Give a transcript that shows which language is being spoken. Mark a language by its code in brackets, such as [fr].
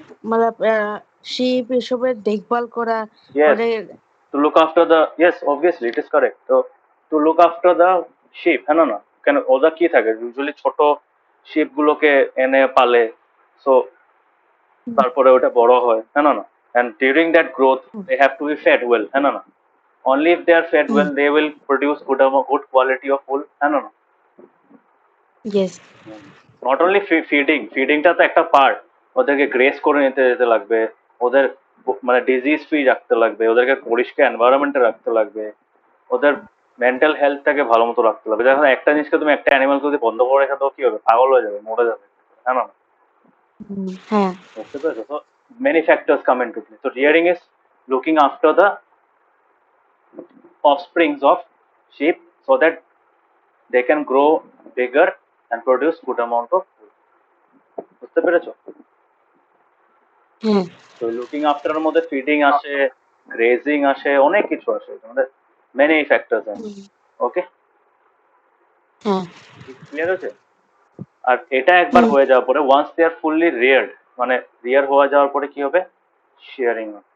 [hi] मतलब [bn] শিপ এসবের দেখভাল করা [en] yes, [bn] ওদের। [en] To look after the, yes obviously it is correct. তো to look after the ship, হ্যাঁ না? [bn] কেন ওদের কি থাকে ইউজুয়ালি ছোট শিপ গুলোকে এনে পালে, সো তারপরে ওটা বড় হয়, হ্যাঁ না? [en] And during that growth they have to be fed well, হ্যাঁ না? Only if they are fed well they will produce good quality of wool, হ্যাঁ না? Yes. [bn] নট অনলি ফিডিংটা তো একটা পার্ট, ওদেরকে গ্রেস করে নিতে যেতে লাগবে, ওদের মানে ডিজিজ ফ্রি রাখতে লাগবে, ওদেরকে পরিষ্কার এনভায়রনমেন্টে রাখতে লাগবে, ওদের মেন্টাল হেলথটাকে ভালো মতো রাখতে লাগবে। দেখো একটা জিনিসকে তুমি একটা অ্যানিমালকে যদি বন্ধ করে রেখে দাও কি হবে, পাগল হয়ে যাবে, মরে যাবে, হ্যাঁ না? হ্যাঁ। বুঝতে পেরেছো? [en] তো many factors come into play. তো rearing is looking after the offsprings of sheep so that they can grow bigger and produce good amount of food. [bn] বুঝতে পেরেছো? হ্যাঁ। তো লুকিং আফটার মধ্যে ফিডিং আসে, গ্রেজিং আসে, অনেক কিছু আসে, আমাদের মেনি ফ্যাক্টরস আছে। [en] okay, [bn] হ্যাঁ। ক্লিয়ার হয়েছে? আর এটা একবার হয়ে যাওয়ার পরে [en] once they are fully reared, [bn] মানে রিয়ার হয়ে যাওয়ার পরে কি হবে, শেয়ারিং।